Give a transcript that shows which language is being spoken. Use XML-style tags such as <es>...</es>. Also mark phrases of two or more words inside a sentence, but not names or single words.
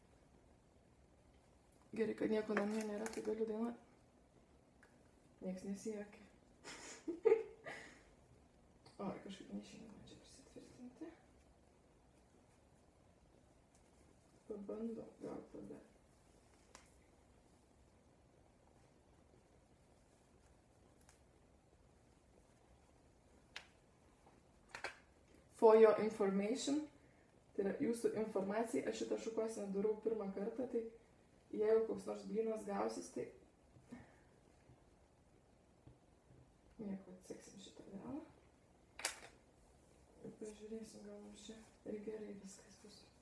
<lt>Gerai, kad nieko namie nėra, tai galiu dainuoti. Niekas nesijuokia. O, kažkaip neišeina man čia prisitvirtinti. Pabandau, gal tada.</lt> <en>For your information,</en> <lt>tai yra jūsų informacija, aš šitą šukuoseną darau pirmą kartą, tai jeigu koks nors blynas gausis, tai nieko, atseksim šitą galą. Ir pažiūrėsim, gal mums čia ir gerai viskas bus.</lt>